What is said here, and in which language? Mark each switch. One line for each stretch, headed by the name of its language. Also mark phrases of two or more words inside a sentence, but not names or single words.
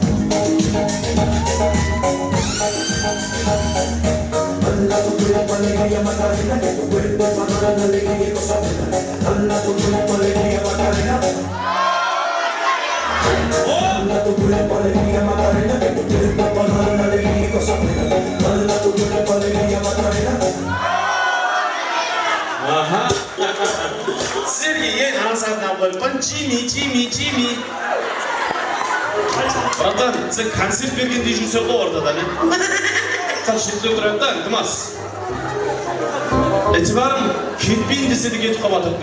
Spanish: Dala tu cuerpo alegría Macarena, que tu cuerpo para dar la alegría y cosa buena. Dala tu cuerpo alegría Macarena. Dala tu cuerpo alegría Macarena, que tu cuerpo para dar la alegría y cosa buena. Dala tu cuerpo alegría Macarena. Aha.
Uzbek: Sizlarga eng asardan qo'ygan Jimmy. Bratan, sen konsert bergan deyishsan qo'y o'rtadan. Qarshida o'tiradi, iltimos. E'tiborim ketmayin desa ketib qoladi.